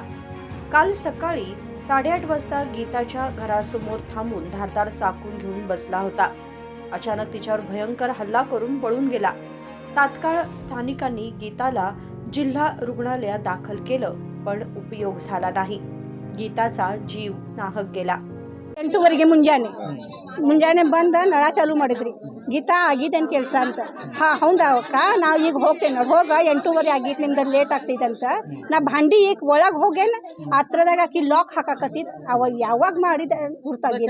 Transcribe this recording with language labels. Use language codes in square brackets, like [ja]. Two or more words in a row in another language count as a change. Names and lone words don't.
[mr] काल सकाळी 8:30 वाजता गीताच्या घरासमोर थांबून धारदार चाकून घेऊन बसला होता. अचानक तिच्यावर भयंकर हल्ला करून पळून गेला. तात्काळ स्थानिकांनी गीताला जिल्हा रुग्णालयात दाखल केलं, पण उपयोग झाला नाही. गीताचा जीव नाहक गेला. [kn] 8 ಮುಂಜಾನೆ ಬಂದ ನಳ ಚಾಲು ಮಾಡಿದ್ರಿ. ಗೀತಾ ಆಗಿದ್ದೇನು ಕೆಲಸ ಅಂತ. ಹೌದಾ ಅಕ್ಕ, ನಾವು ಈಗ ಹೋಗ್ತೇನೆ ನೋಡಿ. ಹೋಗ 8:30 ಆಗೈತೆ, ನಿಮ್ದು ಲೇಟ್ ಆಗ್ತೈತಂತ. ನಾ ಭಾಂಡಿ ಈಗ ಒಳಗೆ ಹೋಗೇನ ಹತ್ರದಾಗ ಆಕಿ ಲಾಕ್ ಹಾಕಾಕತ್ತಿದ್. ಅವಾಗ ಯಾವಾಗ ಮಾಡಿದ ಗುರ್ತಾಗಿಲ್ಲ.